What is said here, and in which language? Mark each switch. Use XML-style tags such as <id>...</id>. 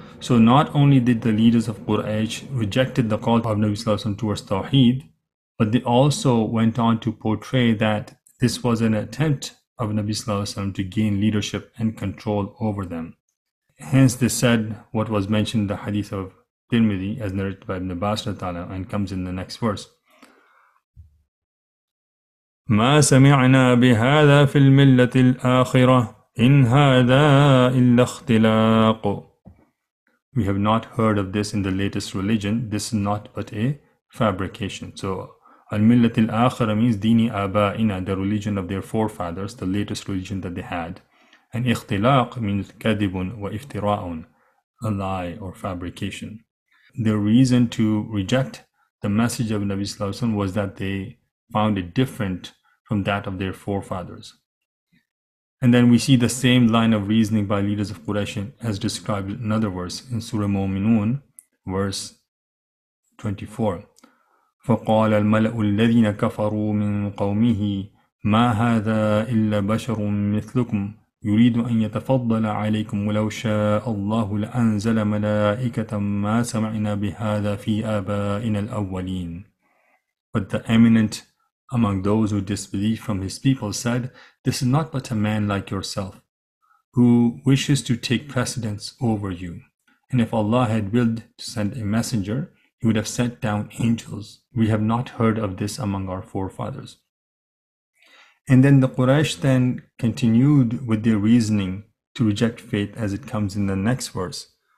<en>So not only did the leaders of Quraysh rejected the call of Nabi Sallallahu Alaihi Wasallam towards Tawheed, but they also went on to portray that this was an attempt of Nabi Sallallahu Alaihi Wasallam to gain leadership and control over them. Hence they said what was mentioned in the hadith of Tirmidhi as narrated by Ibn Abbas and comes in the next verse.</en> <ar>ما سمعنا بهذا في الملة الآخرة إن هذا إلا اختلاق.</ar> <en>We have not heard of this in the latest religion. This is not but a fabrication. So al-millat al-akhirah means</en> <ar>dini aba'ina,</ar> <en>the religion of their forefathers, the latest religion that they had. And ikhtilaq means</en> <ar>kadibun wa iftira'un,</ar> <en>a lie or fabrication. Their reason to reject the message of Nabi Sallallahu Alaihi Wasallam was that they found it different from that of their forefathers. And then we see the same line of reasoning by leaders of Quraysh as described in another verse in Surah Mu'minun, verse 24.</en> <ar>فَقَالَ الْمَلَأُ الَّذِينَ كَفَرُوا مِنْ قَوْمِهِ مَا هَذَا إِلَّا بَشَرٌ مِثْلُكُمْ يريد أن يتفضل عليكم ولو شاء الله لأنزل ملائكة ما سمعنا بهذا في آبائنا الأولين.</ar> <en>But the eminent among those who disbelieved from his people said, this is not but a man like yourself, who wishes to take precedence over you. And if Allah had willed to send a messenger, he would have sent down angels. We have not heard of this among our forefathers. And then the Quraysh then continued with their reasoning to reject faith as it comes in the next verse.</en>